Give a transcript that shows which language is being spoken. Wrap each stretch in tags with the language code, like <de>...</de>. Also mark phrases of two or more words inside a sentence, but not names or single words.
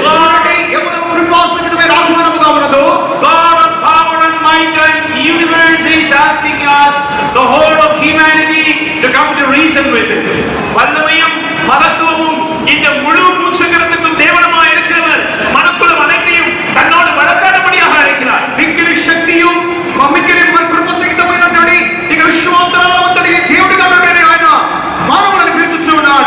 <te>అలాంటి ఎవరు కృపాసహితమైన ఆహ్వానముగా ఉన్నదో</te> <en>God of power and might and universe is asking us, the whole of humanity, to come to reason with him.</en> <ta>வல்லமையும் மகத்துவமும் இந்த முழு பூச்சக்கரத்துக்கும் தேவனமாய் இருக்கிறவர் மனக்குலம் அனைத்தையும் தன்னோடு வழக்காடும்படியாக அழைக்கிறார்.</ta> <te>మిక్కిలి శక్తియు మిక్కిలి కృపసహితమైనటువంటి ఇక విశ్వాంతరాలవంతుడి దేవుడిగా ఆయన మానవులను పిలుచుచు</te>